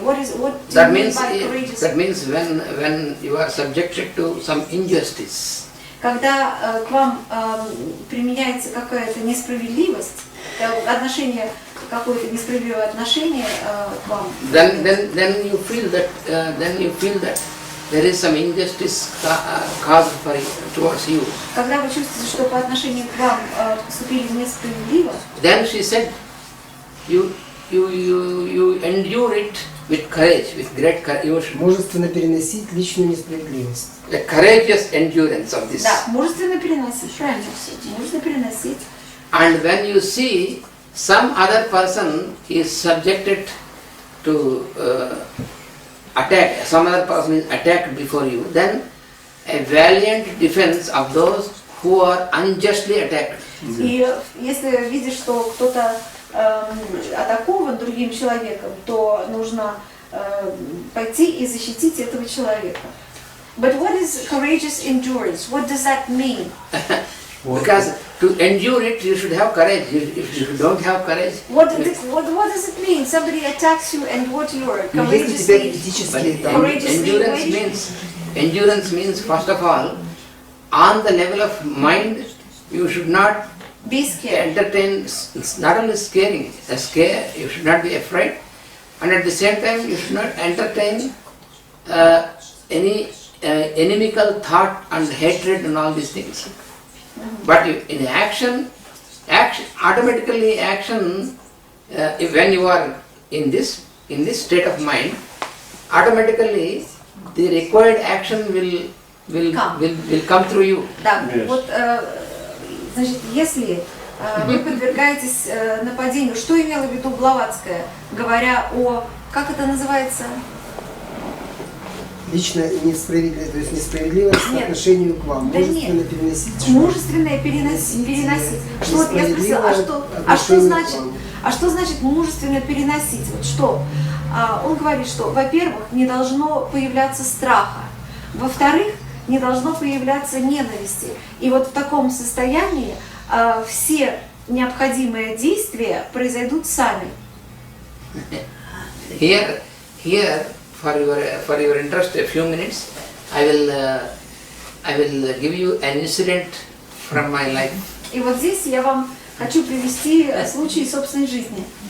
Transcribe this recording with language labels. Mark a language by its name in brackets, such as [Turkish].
[English] What do you mean by courageous? That means when you are subjected to some injustice. [Russian] Когда к вам применяется какая-то несправедливость, отношение, какое-то несправедливое отношение к вам. [English] Then you feel that there is some injustice caused towards you. [Russian] Когда вы чувствуете, что по отношению к вам поступили несправедливо. [English] Then she said, you endure it with courage, with great courage. [Russian] Мужественно переносить личную несправедливость. [English] A courageous endurance of this. [Russian] Да, мужественно переносить, правильно. Мужественно переносить. [English] And when you see some other person is subjected to attack, some other person is attacked before you, then a valiant defense of those who are unjustly attacked. [Russian] И если видишь, что кто-то атакован другим человеком, то нужно пойти и защитить этого человека. [English] But what is courageous endurance? What does that mean? Because to endure it, you should have courage. If you don't have courage, what does it mean? Somebody attacks you, and what you are courageously endurance means first of all, on the level of mind, you should not be scared. Entertain. Not only scaring, you should not be afraid, and at the same time, you should not entertain any inimical thought and hatred and all these things. But in action, automatically action, when you are in this state of mind, automatically the required action will will come. will come through you. [Russian] Да, [English] Yes. [Russian] вот, значит, если вы подвергаетесь нападению, что имела в виду Блаватская, говоря о, как это называется? Лично несправедливо, то есть несправедливость по Нет. отношению к вам. Да Мужественно нет. переносить. что? Мужественное переносить. Что вот я спросила, а что значит мужественно переносить? Вот что? Он говорит, что, во-первых, не должно появляться страха, во-вторых, не должно появляться ненависти. И вот в таком состоянии все необходимые действия произойдут сами. [English] Here, for your interest, a few minutes, I will give you an incident from my life. [Russian] И вот здесь я вам хочу привести случай из собственной жизни.